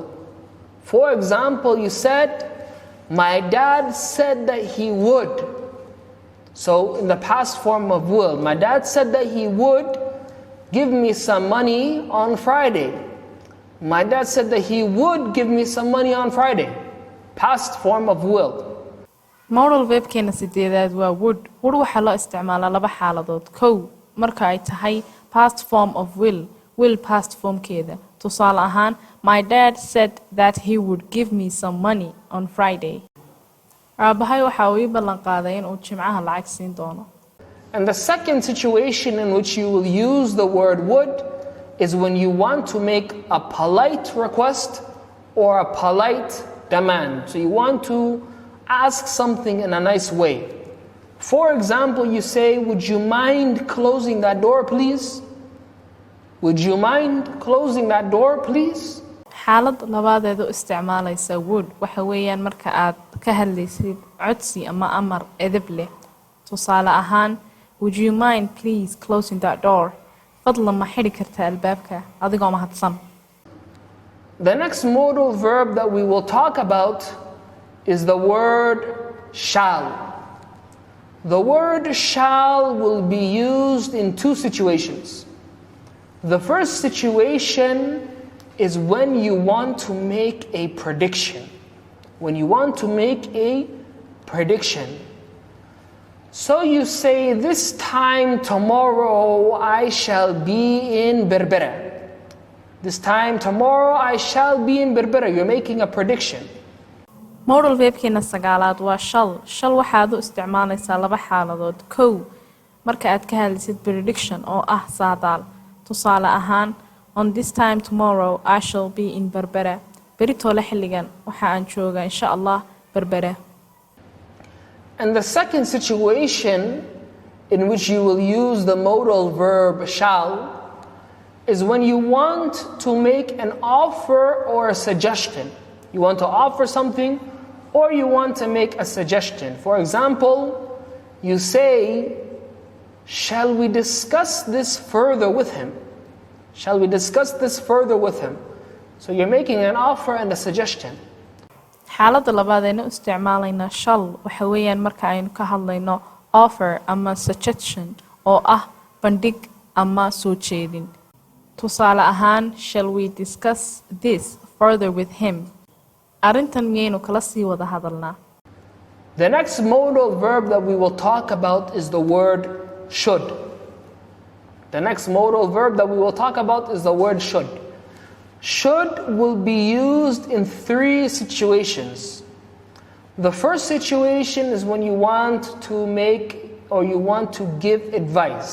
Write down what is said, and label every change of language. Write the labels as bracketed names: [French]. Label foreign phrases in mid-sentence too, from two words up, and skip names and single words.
[English] For example, you said, my dad said that he would. So in the past form of will, my dad said that he would give me some money on Friday. My dad said that he would give me some money on Friday. Past form of will. Modal verbkeena [Somali] sideedaad waa would. Would waxaa loo isticmaalaa laba xaaladood. Kow, marka ay tahay [English] past form of will past formkeeda. [Somali] Tusaale ahaan, [English] my dad said that he would give me some money on Friday. [Somali] Aabahay waxa uu ii ballan qaaday in uu Jimcaha lacag siin doono. [English] And the second situation in which you will use the word would is when you want to make a polite request or a polite demand. So you want to ask something in a nice way. For example, you say, would you mind closing that door, please? Would you mind closing that door, please? [Somali] Xaalad labaadeed u isticmaalaysa would waxa weeyaan marka aad ka hadlaysid codsi ama amar edeb leh. Tusaale ahaan, [English] would you mind please closing that door? [Somali] Fadlan ma xidhi kartaa albaabka adigoo mahadsan. [English] The next modal verb that we will talk about is the word shall. The word shall will be used in two situations. The first situation is when you want to make a prediction. When you want to make a prediction. So you say, this time tomorrow I shall be in Berbera. This time tomorrow I shall be in Berbera. You're making a prediction. Modal verbkeena [Somali] sagaalaad waa shall. Shall waxaad u isticmaalaysaa laba xaaladood. Kow, marka aad ka hadlaysid prediction oo ah saadaal. Tusaale ahaan, [English] on this time tomorrow I shall be in Berbera. [Somali] Beritoole xilligan waxa aan joogaa [Arabic] insha Allah [Somali] Berbera. [English] And the second situation in which you will use the modal verb shall is when you want to make an offer or a suggestion. You want to offer something or you want to make a suggestion. For example, you say, shall we discuss this further with him? Shall we discuss this further with him? So you're making an offer and a suggestion. [Somali] xaaladda labaad aynu isticmaalayna shall waxa weeyaan marka aynu ka hadlayno offer ama suggestion oo ah bandhig ama soo jeedin. Tusaale ahaan, [English] shall we discuss this further with him? [Somali] Arrintan miyaynu kala sii wada hadalnaa? [English] The next modal verb that we will talk about is the word should. The next modal verb that we will talk about is the word should. Should will be used in 3 situations. The first situation is when you want to make or you want to give advice.